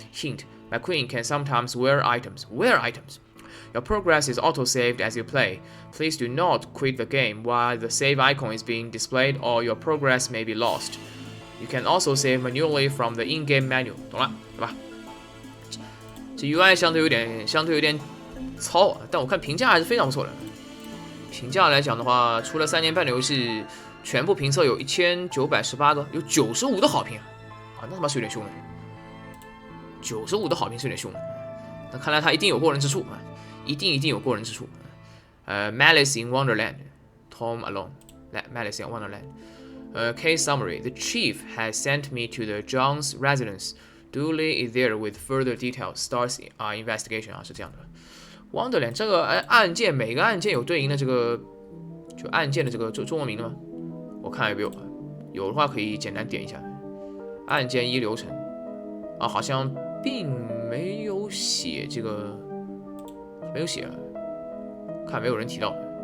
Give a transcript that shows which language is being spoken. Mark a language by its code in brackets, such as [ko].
[en] Hint: McQueen can sometimes wear items. Wear items. Your progress is auto-saved as you play. Please do not quit the game while the save icon is being displayed, or your progress may be lost. You can also save manually from the in-game menu. [zh] 懂了，对吧？这 UI 相对有点糙，但我看评价还是非常不错的。评价来讲的话，出了3年半的游戏，全部评测有1918个，有95的好评啊，那他妈是有点凶的。 95的好评是有点凶的，那看来他一定有过人之处啊，一定有过人之处。 [en] Malice in Wonderland, Tom Alone, Malice in Wonderland. Case summary: The chief has sent me to the John's residence. Dooley is there with further details. Starts investigation [zh] 啊，是这样的。Wonderland 这个案件，每个案件有对应的这个就案件的这个中文名的吗？我看有没有，有的话可以简单点一下。案件1流程啊，好像并没有写这个，没有写，看没有人提到。